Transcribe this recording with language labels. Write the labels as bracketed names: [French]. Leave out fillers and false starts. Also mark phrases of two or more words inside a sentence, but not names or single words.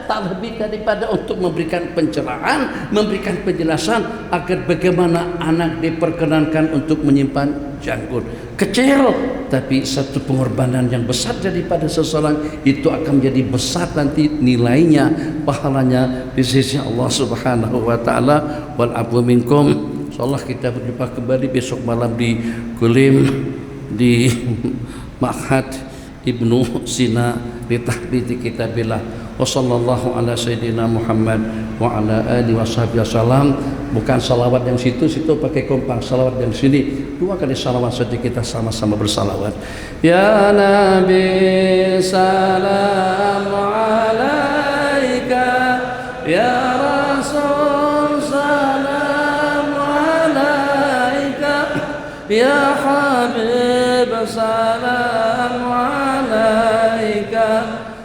[Malay] Tak lebih daripada untuk memberikan pencerahan, memberikan penjelasan agar bagaimana anak diperkenankan untuk menyimpan janggut. Kecil, tapi satu pengorbanan yang besar daripada seseorang itu akan menjadi besar nanti nilainya, pahalanya di sisi Allah [Arabic] سبحانه وتعالى. والعفو منكم. [Malay] Insyaallah kita berjumpa kembali besok malam di Kulim, di Ma'had Ibnu Sina li tahbiti kitabillah. [Arabic] وصلى الله على سيدنا محمد وعلى آله وصحبه وسلم. [Malay] Bukan salawat yang situ pakai kompang, salawat yang sini 2 kali salawat saja, kita sama-sama bersalawat. [Arabic] يا نبي سلام عليك، يا رسول سلام عليك، يا حبيب سلام عليك,